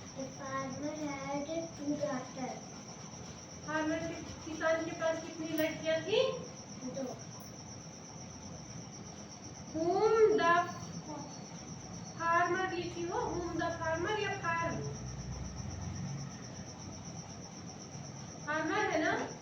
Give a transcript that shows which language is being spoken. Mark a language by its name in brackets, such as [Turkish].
[English] farmer had two daughters. [Hindi] Farmer के किसान के पास कितनी लड़कियां थी? दो. [English] whom the farmer [Hindi] लिखी हो, [English] whom the farmer या farm? [Hindi] फार्मर है ना?